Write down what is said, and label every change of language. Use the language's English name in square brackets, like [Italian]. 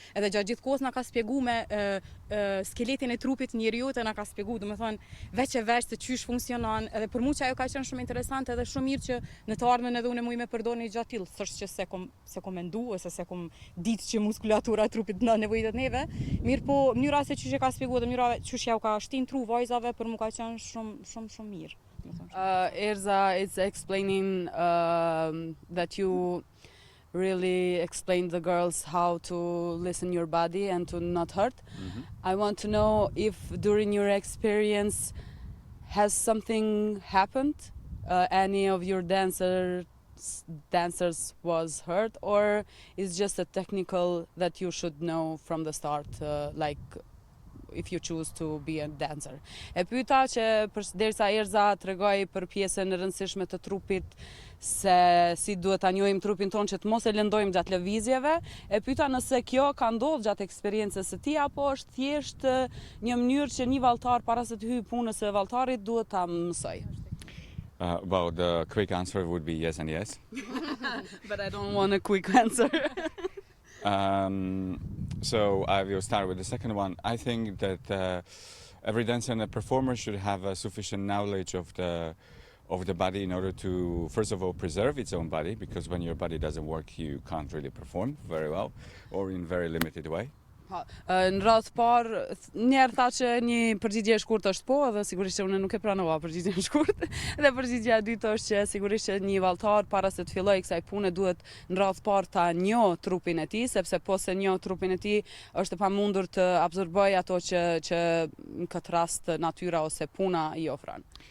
[Albanian] Edhe gjatë gjithë kohës na ka spjeguar me skeletin e trupit njeriut, e na ka spjeguar, domethënë veç e veç se çysh funksionon, edhe për mua që ajo ka qenë shumë interesante edhe shumë mirë që në të ardhmen edhe unë muj me përdorni gjatë tillë, s'është që se kom mendu ose se kom ditë që muskulatura e trupit na nevojitet neve, mirë po mënyra se çysh e ka spjeguar dhe mënyra çysh ja u ka shtin tru vajzave, për mua ka qenë shumë mirë. [English] Erza is explaining that you really explained the girls how to listen your body and to not hurt. Mm-hmm. I want to know if during your experience has something happened, any of your dancers was hurt, or is just a technical that you should know from the start, like if you choose to be a dancer. [Albanian] E pyeta që derisa Erza tregoi për pjesën e rëndësishme të trupit, se si duhet ta njohim trupin ton që të mos e lëndojmë gjatë lëvizjeve, e pyeta nëse kjo ka ndodhur gjatë eksperiencës së tij apo është thjesht një mënyrë që një valltar para se të hyjë punës së valltarit duhet ta mësoj. [English] Well, the quick answer would be yes and yes. But I don't want a quick answer. So I will start with the second one. I think that every dancer and a performer should have a sufficient knowledge of of the body in order to, first of all, preserve its own body, because when your body doesn't work, you can't really perform very well, or in very limited way. [Albanian] Në radhë parë, njerë tha që një përgjigje e shkurt është po, dhe sigurisht që unë nuk e pranova përgjigjen e shkurt. Dhe përgjigjja e dytë është që sigurisht që një valltar para se të fillojë kësaj pune duhet në radhë parë ta njoh trupin e tij, sepse po se njoh trupin e tij është e pamundur të absorbojë ato që në këtë rast natyra ose puna i ofron.